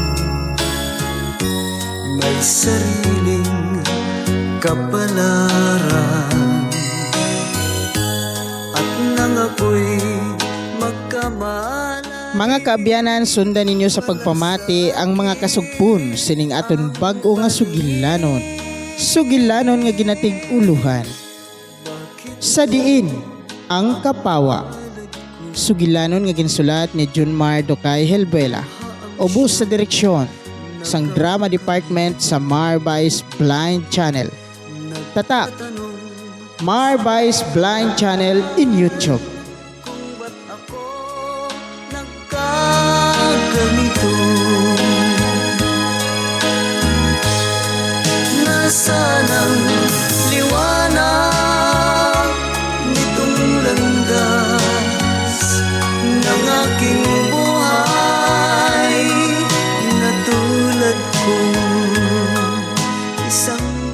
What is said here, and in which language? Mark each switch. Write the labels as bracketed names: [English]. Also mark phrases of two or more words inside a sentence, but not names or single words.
[Filipino] may sariling kapalaran. At nang ako'y magkamala, [Hiligaynon] Mga kaabyanan, sundan ninyo sa pagpamati ang mga kasugpon sining aton bag-o nga sugilanon. Sugilanon nga ginatig uluhan. Sa diin ang kapawa. Sugilanon nga ginsulat ni Junmar Docay Helvela. Ubos sa direksyon sang [English] drama department [Hiligaynon] sa Marvice Blind Channel. Tatak Marvice Blind Channel in YouTube. [Filipino] kung ba't ako nagkaganito. Nasaan ang liwanag nitong landas ng aking buhay, na tulad kong isang